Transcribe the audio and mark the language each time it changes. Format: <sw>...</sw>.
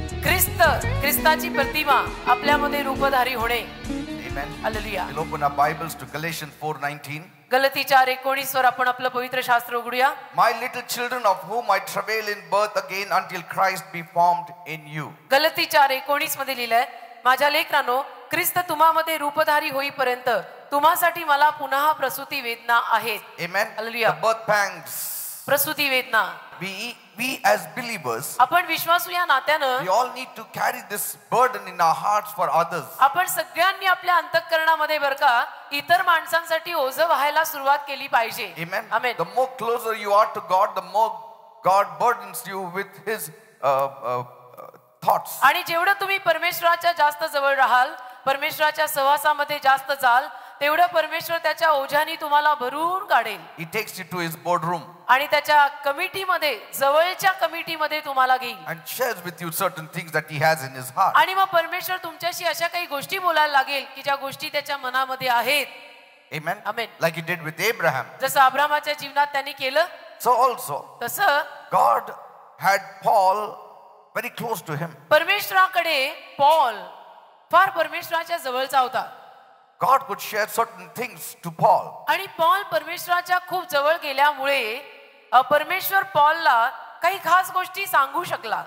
<mr>ख्रिस्ताची प्रतिमा आपल्यामध्ये रूपधारी होणे.</mr> <en>Amen.</en> <mr>Hallelujah.</mr> <en>We'll open our Bibles to Galatians 4:19.</en> <mr>गलती 4:19 वर आपण आपलं पवित्र शास्त्र उघडूया.</mr> <en>My little children, of whom I travail in birth again until Christ be formed in you.</en> <mr>गलती 4:19 मध्ये लिहिलंय, माझ्या लेकरांनो, ख्रिस्त तुम्हामध्ये रूपधारी होईपर्यंत तुम्हासाठी मला पुन्हा प्रसूती वेदना आहेत.</mr> <en>Amen. Hallelujah. The birth pangs.</en> <mr>प्रसूती वेदना.</mr> <en>We as believers,</en> <mr>आपण विश्वासू या नात्यानं</mr> <en>we all need to carry this burden in our hearts for others.</en> <mr>आपण सगळ्यांनी आपल्या अंतःकरणामध्ये बरं का इतर माणसांसाठी ओझं व्हायला सुरुवात केली पाहिजे.</mr> <en>Amen. Amen. The more closer you are to God, the more God burdens you with His thoughts.</en> <mr>आणि जेवढं तुम्ही परमेश्वराच्या जास्त जवळ राहाल, परमेश्वराच्या सहवासामध्ये जास्त जाल, तेवढं परमेश्वर त्याच्या ओझ्याने तुम्हाला भरून काढेल.</mr> <en>He takes you to His boardroom</en> <mr>आणि त्याच्या कमिटीमध्ये, जवळच्या कमिटीमध्ये तुम्हाला घेईल</mr> <en>and shares with you certain things that He has in His heart.</en> <mr>आणि मग परमेश्वर तुमच्याशी अशा काही गोष्टी बोलायला लागेल की ज्या गोष्टी त्याच्या मनामध्ये आहेत.</mr> <en>Amen. Amen. Like He did with Abraham.</en> <mr>जसं अब्रामाच्या जीवनात त्यांनी केलं,</mr> <en>So also</en> <mr>तसं</mr> <en>God had Paul very close to Him.</en> <mr>परमेश्वराकडे Paul फार परमेश्वराच्या जवळचा होता.</mr> <en>God could share certain things to Paul.</en> <mr>आणि पॉल परमेश्वराच्या खूप जवळ गेल्यामुळे परमेश्वर पॉलला काही खास गोष्टी सांगू शकला.</mr>